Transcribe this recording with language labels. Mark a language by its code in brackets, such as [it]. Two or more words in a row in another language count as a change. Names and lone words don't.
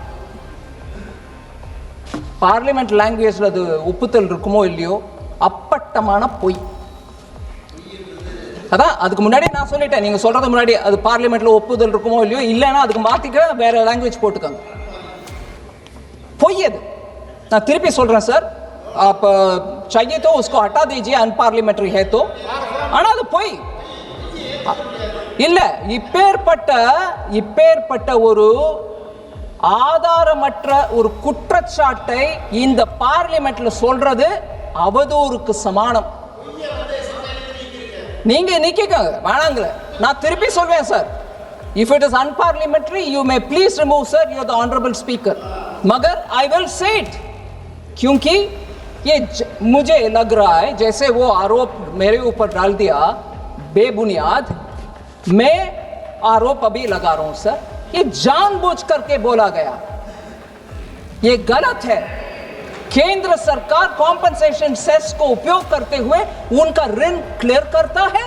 [en] parliament language [ta] அது ஒப்புதல் இருக்குமோ இல்லையோ, அப்பட்டமான பொய். அதான் அதுக்கு முன்னாடி நான் சொல்லிட்டேன், நீங்க சொல்றது முன்னாடி அது பார்லிமெண்ட்ல ஒப்புதல் இருக்குமோ இல்லையோ, இல்லைன்னா அதுக்கு மாத்திக்க வேற லாங்குவேஜ் போட்டுக்காங்க. பொய் அது. நான் திருப்பி சொல்றேன் சார், [hi] आप चाहिए तो उसको हटा दीजिए, अनपार्लिमेंट्री है तो. [ta] ஆனா அது பொய் இல்ல. இப்பேற்பட்ட ஒரு ஆதாரமற்ற ஒரு குற்றச்சாட்டை இந்த பார்லிமெண்ட்ல சொல்றது அவதூறுக்கு சமானம். நீங்க நிக்கங்க வேணாங்களே, நான் திருப்பி சொல்வேன் சார். [en] If it is unparliamentary, you may please remove, sir. You are the honorable speaker. [hi] मगर [en] I will say it, [hi] क्योंकि ये मुझे लग रहा है जैसे वो आरोप मेरे ऊपर डाल दिया बेबुनियाद. मैं आरोप अभी लगा रहा हूं सर, ये जानबूझ करके बोला गया, ये गलत है. केंद्र सरकार [en] compensation cess [hi] को उपयोग करते हुए उनका ऋण क्लियर करता है.